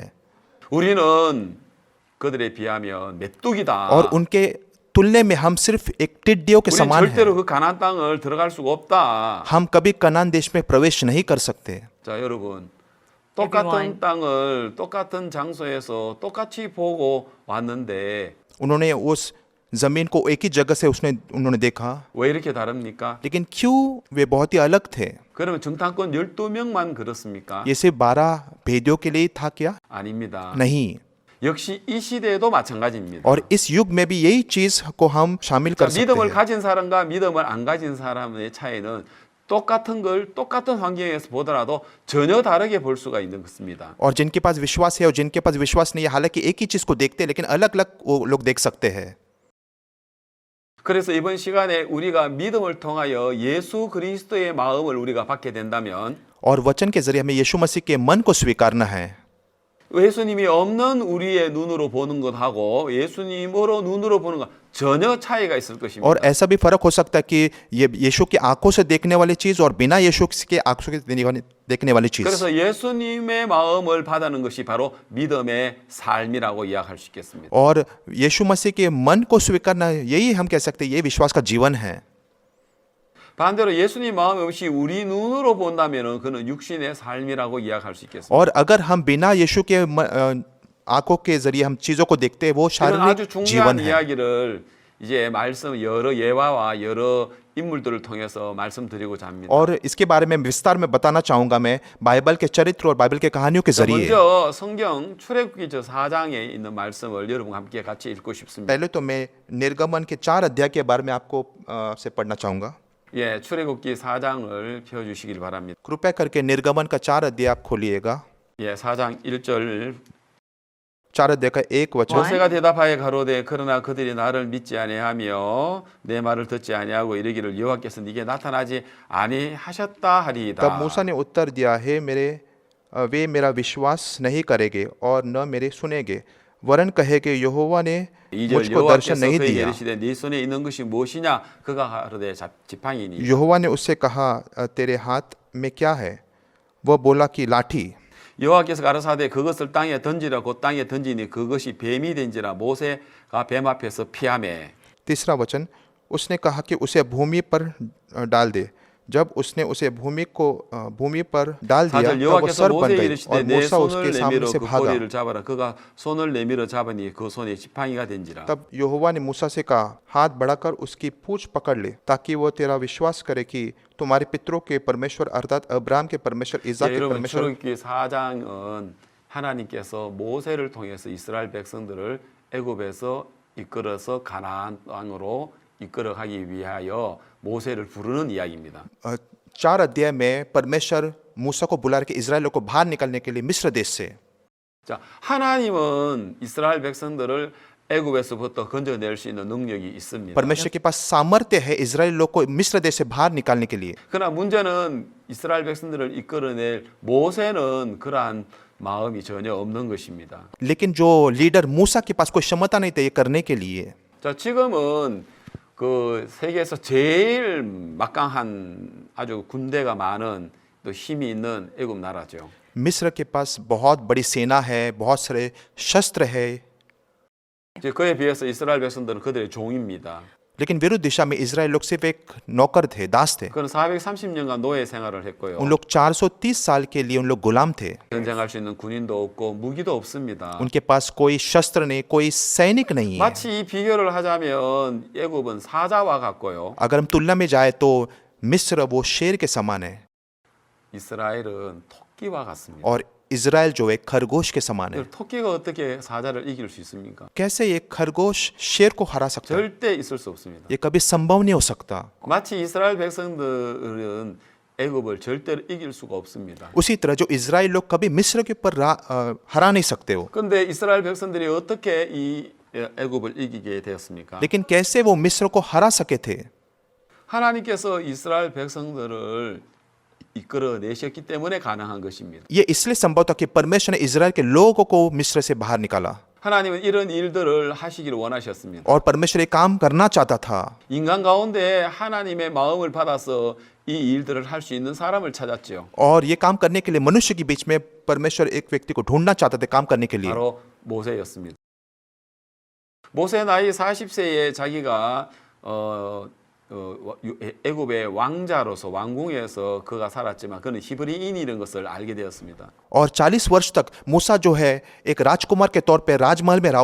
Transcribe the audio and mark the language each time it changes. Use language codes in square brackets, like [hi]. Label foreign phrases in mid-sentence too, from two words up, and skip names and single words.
[ko] 우리는 그들에 비하면 메뚜기다. [hi] और उनके तुलने में हम सिर्फ एक टिड्डियों के [ko] 우리는 [hi] समान हैं। [ko] 절대로 그 가나안 땅을 들어갈 수가 없다. [hi] हम कभी कनान देश में प्रवेश नहीं कर सकते। [ko] 자, 여러분. 똑같은 Everyone. 땅을 똑같은 장소에서 똑같이 보고 왔는데 [hi] उन्होंने उस जमीन को एक ही जगह से उन्होंने देखा, [ko] 왜 이렇게 다릅니까? [hi] लेकिन क्यों वे बहुत ही अलग थे? [ko] 그러면 정탐꾼 12명만 그렇습니까? [hi] ये सिर्फ 12 भेदियों के लिए था क्या? [ko] 아닙니다. [hi] नहीं। [ko] 역시 이 시대에도 마찬가지입니다. [hi] और इस युग में भी यही चीज को हम शामिल [ko] 자, [hi] कर सकते [ko] 믿음을 [hi] हैं। [ko] 가진 사람과 믿음을 안 가진 사람의 차이는 똑같은 걸 똑같은 환경에서 보더라도 전혀 다르게 볼 수가 있는 것입니다. [hi] और जिनके पास विश्वास है और जिनके पास विश्वास नहीं है, हालांकि एक ही चीज को देखते हैं लेकिन अलग अलग वो लोग देख सकते हैं। [ko] 그래서 이번 시간에 우리가 믿음을 통하여 예수 그리스도의 마음을 우리가 받게 된다면 [hi] और वचन के जरिए हमें यीशु मसीह के मन को स्वीकारना है। [ko] 예수님이 없는 우리의 눈으로 보는 것하고 예수님으로 눈으로 보는 것 전혀 차이가 있을 것입니다. [hi] और ऐसा भी फर्क हो सकता है कि ये यीशु की आंखों से देखने वाली चीज और बिना यीशु के आंखों से देखने वाली चीज। [ko] 그래서 예수님의 마음을 받아는 것이 바로 믿음의 삶이라고 이야기할 수 있겠습니다. [hi] और यीशु मसीह के मन को स्वीकारना, यही हम कह सकते हैं ये विश्वास का जीवन है। [ko] 반대로 예수님 마음 없이 우리 눈으로 본다면은 그는 육신의 삶이라고 이야기할 수 있겠습니다. [hi] और अगर हम बिना यीशु के आंखों के जरिए हम चीजों को देखते हैं वो [ko] 이런 아주 [hi] शारीरिक [ko] 중요한 [hi] जीवन है। [ko] 이야기를 이제 말씀 여러 예화와 여러 인물들을 통해서 말씀드리고자 합니다. [hi] और इसके बारे में विस्तार में बताना चाहूंगा मैं बाइबल के चरित्र और बाइबल के कहानियों के जरिए। [ko] 먼저 성경 출애굽기 저 4장에 있는 말씀을 여러분과 함께 같이 읽고 싶습니다. [hi] पहले तो मैं निर्गमन के 4 अध्याय के बारे में आपको से पढ़ना चाहूंगा। [ko] 예, 출애굽기 4장을 펴 주시길 바랍니다. [hi] कृपया करके निर्गमन का 4 अध्याय आप खोलिएगा। [ko] 예, 4장 1절 [hi] 4 अध्याय का 1 वचन। [ko] 모세가 대답하여 가로되 그러나 그들이 나를 믿지 아니하며 내 말을 듣지 아니하고 이르기를 여호와께서 네게 나타나지 아니하셨다 하리이다. [hi] तब मूसा ने उत्तर दिया, हे वे मेरा विश्वास नहीं करेंगे और न मेरे सुनेंगे, वरन कहेंगे यहोवा ने [ko] 2절 [hi] मुझको दर्शन [ko] 여호와께서 [hi] नहीं [ko] 그에게 [hi] दिया। [ko] 이르시되 네 손에 있는 것이 무엇이냐 그가 가로되 지팡이니 [hi] यहोवा ने उससे कहा, तेरे हाथ में क्या है? वह बोला कि लाठी। [ko] 여호와께서 가라사대 그것을 땅에 던지라 곧 땅에 던지니 그것이 뱀이 된지라 모세가 뱀 앞에서 피하매. [hi] तीसरा वचन, उसने कहा कि उसे भूमि पर डाल दे। जब उसने उसे भूमि पर डाल दिया [ko] 4절 [hi] तब वो [ko] 여호와께서 [hi] सर बन [ko] 모세에게 [hi] गई [ko] 이르시되 [hi] और [ko] 내 [hi] मूसा [ko] 손을 [hi] उसके सामने [ko] 내밀어 [hi] से [ko] 그 [hi] भागा। [ko] 꼬리를 잡아라. 그가 손을 내밀어 잡으니 그 손에 지팡이가 된지라. [hi] तब यहोवा ने मूसा से कहा, हाथ बढ़ाकर उसकी पूंछ पकड़ ले, ताकि वो तेरा विश्वास करे कि तुम्हारे पितरों के परमेश्वर अर्थात अब्राहम के परमेश्वर, इसाक [ko] 예, [hi] के [ko] 여러분 [hi] परमेश्वर। [ko] 출애굽기 4장은 하나님께서 모세를 통해서 이스라엘 백성들을 애굽에서 이끌어서 가나안 땅으로 이끌어가기 위하여 모세를 부르는 이야기입니다. [hi] 4 अध्याय में परमेश्वर मूसा को बुला के इजराइलियों को बाहर निकलने के लिए मिस्र देश से। [ko] 자, 하나님은 이스라엘 백성들을 애굽에서부터 건져낼 수 있는 능력이 있습니다. [hi] परमेश्वर के पास सामर्थ्य है इजराइल लोग को मिस्र देश से बाहर निकालने के लिए। [ko] 그러나 문제는 이스라엘 백성들을 이끌어낼 모세는 그러한 마음이 전혀 없는 것입니다. [hi] लेकिन जो लीडर मूसा के पास कोई क्षमता नहीं थी ये करने के लिए। [ko] 자, 지금은 그 세계에서 제일 막강한 아주 군대가 많은 또 힘이 있는 애굽 나라죠. [hi] मिस्र के पास बहुत बड़ी सेना है, बहुत सारे शस्त्र है, [ko] 이제 그에 비해서 이스라엘 백성들은 그들의 종입니다. [hi] लेकिन विरुद्ध दिशा में इजराइल लोग सिर्फ एक नौकर थे, दास थे। [ko] 그는 430년간 노예 생활을 했고요. [hi] उन लोग 430 साल के लिए उन लोग गुलाम थे। [ko] 전쟁할 수 있는 군인도 없고 무기도 없습니다. [hi] उनके पास कोई शस्त्र नहीं, कोई सैनिक नहीं है। [ko] 마치 이 비교를 하자면 애굽은 사자와 같고요. [hi] अगर हम तुलना में जाए तो मिस्र वो शेर के समान है [ko] 이스라엘은 토끼와 같습니다. [hi] और इजराइल जो है खरगोश के समान है। [ko] 토끼가 어떻게 사자를 이길 수 있습니까? [hi] कैसे ये खरगोश शेर को हरा सकता है? [ko] 절대 있을 수 없습니다. [hi] ये कभी संभव नहीं हो सकता। [ko] 마치 이스라엘 백성들은 애굽을 절대로 이길 수가 없습니다. [hi] उसी तरह जो इजराइल लोग कभी मिस्र के ऊपर हरा नहीं सकते हो। [ko] 그런데 이스라엘 백성들이 어떻게 이 애굽을 이기게 되었습니까? [hi] लेकिन कैसे वो मिस्र को हरा सके थे? [ko] 하나님께서 이스라엘 백성들을 이끌어내셨기 때문에 가능한 것입니다. [hi] ये इसलिए संभव था कि परमेश्वर ने इजराइल के लोगों को मिस्र से बाहर निकाला [ko] 하나님은 이런 일들을 하시기를 원하셨습니다. [hi] और परमेश्वर ये काम करना चाहता था। [ko] 인간 가운데 하나님의 마음을 받아서 이 일들을 할 수 있는 사람을 찾았죠. [hi] और ये काम करने के लिए मनुष्य के बीच में परमेश्वर एक व्यक्ति को ढूंढना चाहते थे काम करने के लिए। [ko] 바로 모세였습니다. 모세 나이 40세에 자기가 애굽의 왕자로서 왕궁에서 그가 살았지만 그는 히브리인이라는 것을 알게 되었습니다. [hi] और 40 वर्ष तक मूसा जो है एक राजकुमार के तौर पे राजमहल में रहा।